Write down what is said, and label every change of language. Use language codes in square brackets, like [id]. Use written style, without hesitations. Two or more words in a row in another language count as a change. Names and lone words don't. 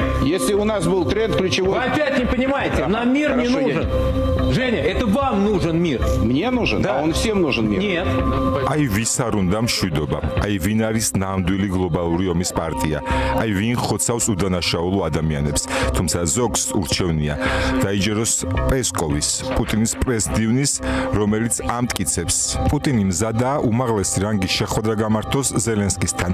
[ru] Если у нас был тренд ключевой... Вы опять не понимаете, нам мир не нужен. Женя, это вам нужен мир. Мне нужен, да. А он всем нужен мир. Нет. [ka] Აი ვის არ უნდა მშვიდობა? აი ვინ არის ნამდვილი გლობალური ომის პარტია? აი ვინ ხოცავს უდანაშაულო ადამიანებს? თუმცა ზოგს ურჩევნია დაიჯეროს პესკოვის, პუტინის პრესდივნის, რომელიც ამტკიცებს. პუტინი მზადაა უმაღლესი რანგის შეხვედრა გამართოს ზელენსკისთან.